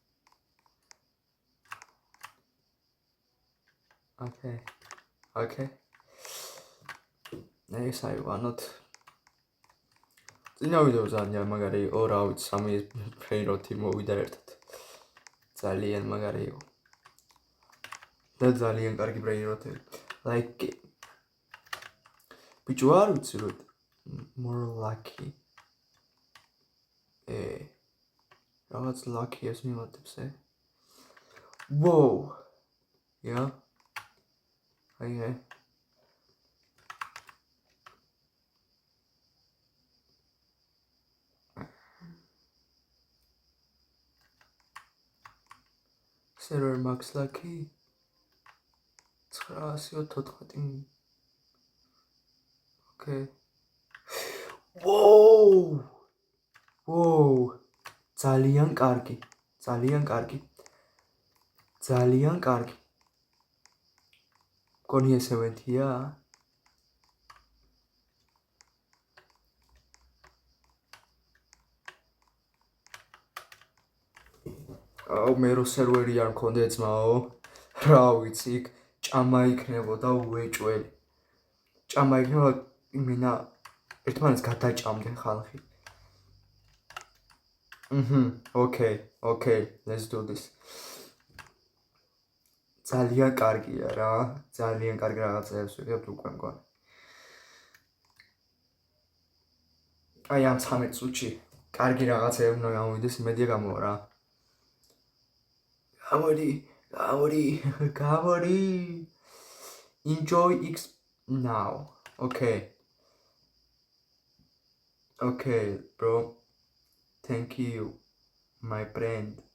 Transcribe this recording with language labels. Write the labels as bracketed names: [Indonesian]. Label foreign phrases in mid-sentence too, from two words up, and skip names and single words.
[Georgian] ოკეი ეს აი ვანოთ წინა ვიდეო ძალიან მაგარი იყო რა ვიცი სამი ბრეინროთი მოვიდა ერთად ძალიან მაგარი იყო და ძალიან კარგი ბრეინროთი like ბიჭო არ ვიცი რომ [English] more lucky [Georgian] რაღაც lucky ეს მიმატებს [English] whoa yeah [Georgian] აი [English] server max lucky [Georgian] 914 [English] okay whoa [Georgian] ძალიან კარგი მგონი ეს ევენთია აუ მე რო სერვერი არ მქონდა ძმაო რა ვიცი ჭამა იქნებოდა უეჭველი ჭამა იქნება იმენა ერთმანეთს გადაჭამდნენ ხალხი [English] okay let's do this [Georgian] ძალიან კარგია რა ძალიან კარგი რაღაცებს ვიღებთ უკვე მგონი აი ამ 13 წუთში კარგი რაღაცები უნდა გამოვიდეს იმედია გამოვა რა Gavori. [English] Enjoy X now. Okay, bro. Thank you, my friend.